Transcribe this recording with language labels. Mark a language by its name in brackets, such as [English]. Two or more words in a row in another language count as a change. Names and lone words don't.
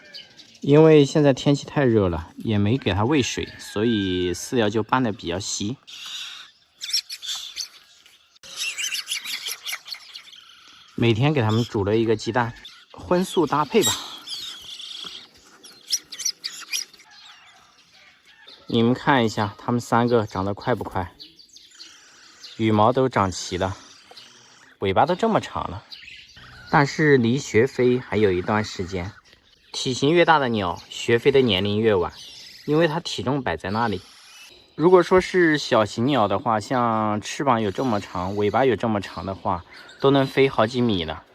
[Chinese] 因為現在天氣太熱了，也沒給它餵水，所以飼料就拌得比較稀。每天給他們煮了一個雞蛋，荤素搭配吧。你們看一下，他們三個長得快不快？羽毛都長齊了，尾巴都這麼長了。但是離學飛還有一段時間。體型越大的鳥，學飛的年齡越晚，因為它體重擺在那裡。如果說是小型鳥的話，像翅膀有這麼長，尾巴有這麼長的話，都能飛好幾米了。